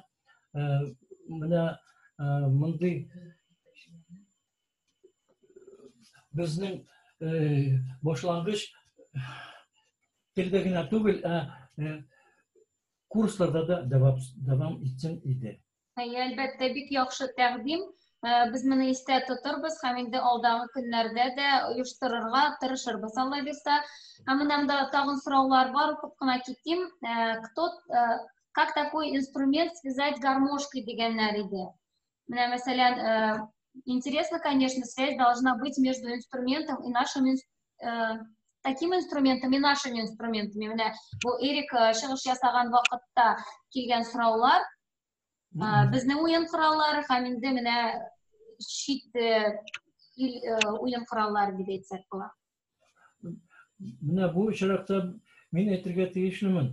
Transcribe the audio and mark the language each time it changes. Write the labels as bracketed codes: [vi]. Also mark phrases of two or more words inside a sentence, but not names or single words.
[tt] Менә мондый безнең башлангыч телдә генә түгел, курсларда да дәвам итсен иде. Әлбәттә, бик яхшы тәкъдим. Без моны истә тотырбыз һәм инде алдагы көннәрдә дә оештырырга тырышырбыз, Алла бирсә. Һәм монда тагын сораулар бар, укып кына китим. [ru] Как такой инструмент связать гармошкой [tt] дигәннәр иде. Менә мәсәлән, [ru] интересно, конечно, связь должна быть между инструментом и нашим таким инструментом и нашими инструментами. [tt] Менә бу Эрик чыгыш ясаган вакытта килгән сораулар, безнең уен кораллары һәм инде менә чит уен кораллары дип әйтсәк була. Менә бу очракта мин әйтергә тиешлемен.